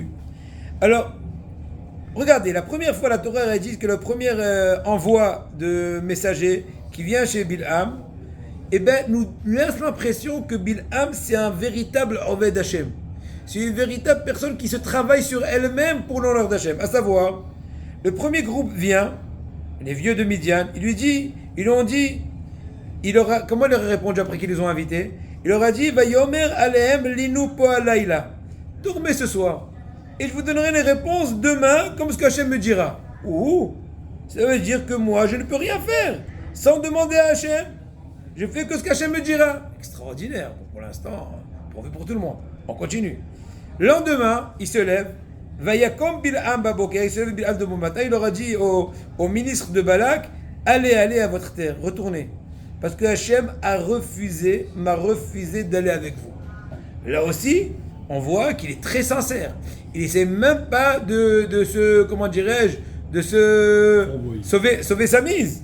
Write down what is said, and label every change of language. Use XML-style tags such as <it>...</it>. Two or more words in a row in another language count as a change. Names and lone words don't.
<fr>Alors, regardez, la première fois la Torah a dit que le premier envoi de messager qui vient chez Bil'am, nous laisse l'impression que Bil'am c'est un véritable</fr> <he>עובד השם.</he> <fr>C'est une véritable personne qui se travaille sur elle-même pour l'honneur d'Hashem. À savoir, le premier groupe vient, les vieux de Midian, comment il leur a répondu après qu'ils les ont invités? Il leur a dit,</fr> <he>ויאמר אליהם לינו פה הלילה.</he> <fr>Dormez ce soir. Et je vous donnerai les réponses demain, comme ce qu'Hachem me dira. Ouh, ça veut dire que moi, je ne peux rien faire sans demander à Hachem. Je fais que ce qu'Hachem me dira. Extraordinaire. Pour l'instant, profit pour tout le monde. On continue. Le lendemain, il se lève.</fr> <he>ויקם בלעם בבוקר.</he> <fr>Il se lève Bil'am de bon matin. Il leur a dit au ministre de Balak, allez à votre terre, retournez. Parce que Hachem m'a refusé d'aller avec vous. Là aussi, on voit qu'il est très sincère. Il n'essaie même pas de se, comment dirais-je, de se sauver sa mise.</fr>